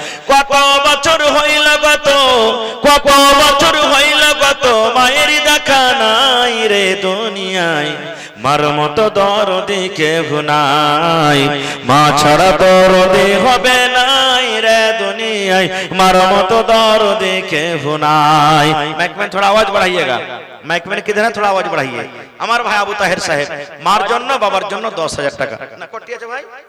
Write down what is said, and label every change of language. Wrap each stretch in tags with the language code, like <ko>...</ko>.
<bn>কত বছর হইল গত, কত বছর হইল গত, মায়ের দেখা নাই রে দুনিয়ায়, মার মতো দরদে কেহ নাই। মা ছাড়া দরদে হবে নাই রে দুনিয়ায়, মার মতো দরদে কেহ নাই।</bn> <hi>মাইক में थोड़ा आवाज बढ़ाइएगा, माइक में किधर है, थोड़ा आवाज बढ़ाइए।</hi> <bn>আমার ভাই আবু তাহের সাহেব মার জন্য বাবার জন্য 10000 টাকা না কটি আছে ভাই?</bn>